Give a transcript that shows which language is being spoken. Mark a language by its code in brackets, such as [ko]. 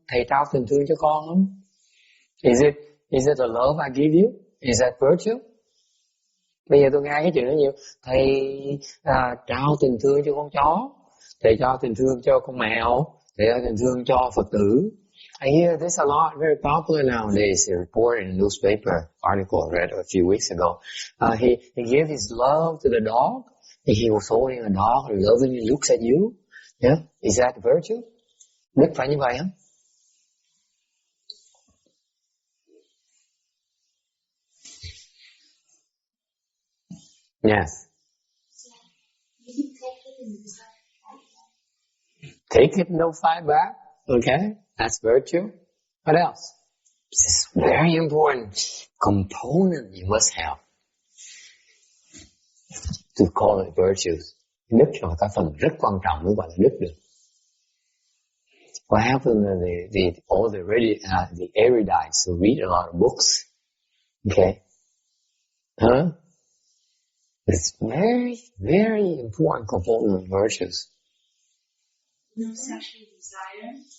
[vi] Thầy trao tình thương cho con không? [en] Is it the love I give you? Is that virtue? [vi] Bây giờ tôi nghe cái chuyện đó nhiều. Thầy trao tình thương cho con chó. Thầy trao tình thương cho con mèo. Thầy trao tình thương cho Phật tử. [en] I hear this a lot, very popular nowadays. A report in a newspaper article I read a few weeks ago. He gave his love to the dog. He was holding a dog, lovingly looks at you. Yeah, is that virtue? [vi] Đức phải như vậy không? [en] Yes. Take it, no fight back. Okay, that's virtue. What else? This is very important component you must have to call it virtues. [vi] Đức là cái phần rất quan trọng mới gọi là đức được. [en] What happened is all the erudites who read a lot of books, okay, it's very, very important component of virtues. No sexual desire.